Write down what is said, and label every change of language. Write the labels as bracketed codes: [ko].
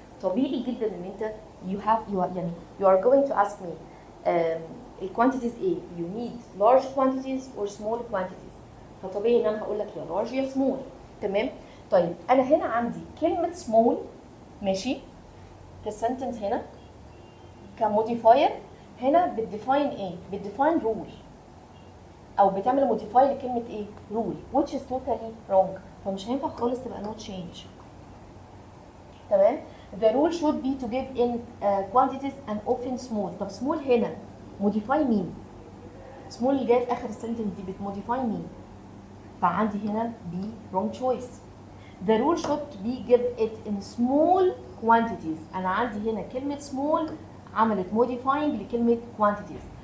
[ar] طبيعي جدا ان انت [en] you are going to ask me الكوانتيتيز ايه؟ you need large quantities or small quantities. [ar] فطبيعي ان انا هقول لك يا large يا small. تمام؟ طيب انا هنا عندي كلمة small ماشي في السنتنس هنا كموديفاير، هنا بتديفاين ايه؟ بتديفاين rule او بتعمل موديفاي لكلمة ايه؟ [en] rule which is totally wrong. [ar] فمش هينفع خالص تبقى no change. [en] تمام؟ The rule should be to give in quantities and often small. [ar] طب small هنا modify مين؟ small اللي جاي في آخر السنتنس دي بتموديفاي مين؟ فعندي هنا B wrong choice. [en] The rule should be give it in small quantities. [ar] أنا عندي هنا كلمة small عملت modifying لكلمة quantities.